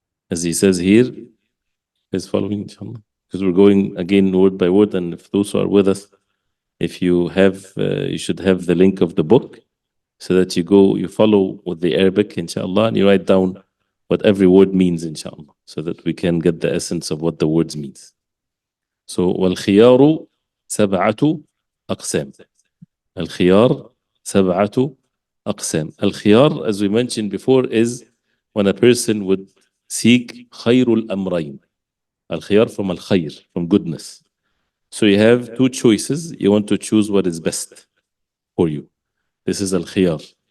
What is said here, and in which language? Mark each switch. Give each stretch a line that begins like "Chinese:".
English: As he says here, is following, inshallah. Because we're going again word by word, and if those who are with us, if you have, you should have the link of the book so that you follow with the Arabic, inshallah, and you write down what every word means, inshallah, so that we can get the essence of what the words means.
Arabic: So, والخيار سبعة أقسام. الخيار سبعة أقسام.
English: الخيار, as we mentioned before, is when a person would seek
Arabic: خير الأمرين.
English: Al-khiyar from al-khayr, from goodness. So you have two choices. You want to choose what is best for you. This is al-khiyar.